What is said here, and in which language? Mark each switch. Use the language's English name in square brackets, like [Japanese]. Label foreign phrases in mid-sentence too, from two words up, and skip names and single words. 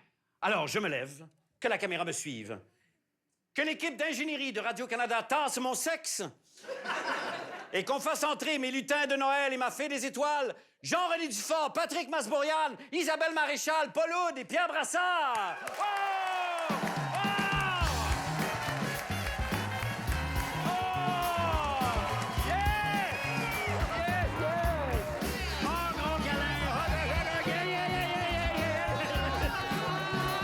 [French] Alors, je me lève, que la caméra me suive. que l'équipe d'ingénierie de Radio-Canada tasse mon sexe et qu'on fasse entrer mes lutins de Noël et ma fée des étoiles, Jean-René Dufort, Patrick Masbourian, Isabelle Maréchal, Paul Oud et Pierre Brassard. Oh! Oh! Oh! [English] Yeah! Yeah, yeah! [French] Oh, gros câlin! [English] Oh, yeah, yeah, yeah, yeah, yeah, yeah!